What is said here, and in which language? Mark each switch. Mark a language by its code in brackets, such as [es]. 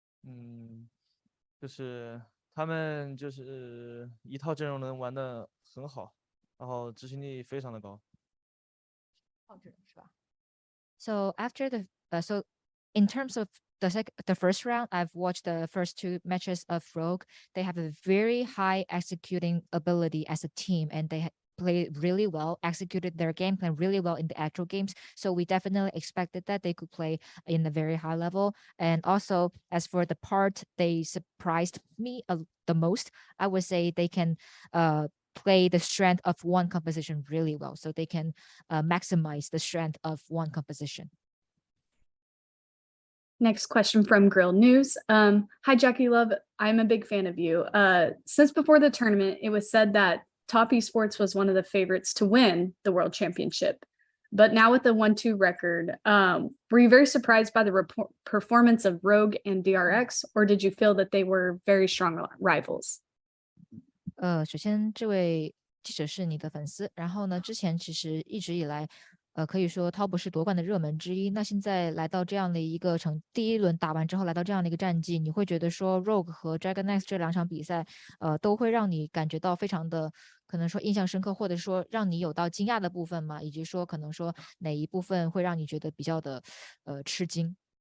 [zh] 嗯，就是他们就是一套阵容能玩的很好，然后执行力非常的高。 [en] So after so in terms of the first round, I've watched the first two matches of Rogue. They have a very high executing ability as a team, and they played really well, executed their game plan really well in the actual games. So we definitely expected that they could play in a very high level. And also, as for the part they surprised me the most, I would say they can play the strength of one composition really well. So they can maximize the strength of one composition. Next question from Grill News. Hi, Jackeylove. I'm a big fan of you. Since before the tournament, it was said that Top Esports was one of the favorites to win the World Championship. But now with the 1-2 record, were you very surprised by the performance of Rogue and DRX, or did you feel that they were very strong rivals? [zh] 首先这位记者是你的粉丝，然后呢，之前其实一直以来，可以说 Top 是夺冠的热门之一。那现在来到这样的一个第一轮打完之后，来到这样的一个战绩，你会觉得说 Rogue 和 Dragon X 这2场比赛，都会让你感觉到非常的可能说印象深刻，或者说让你有到惊讶的部分吗？以及说可能说哪一部分会让你觉得比较的吃惊？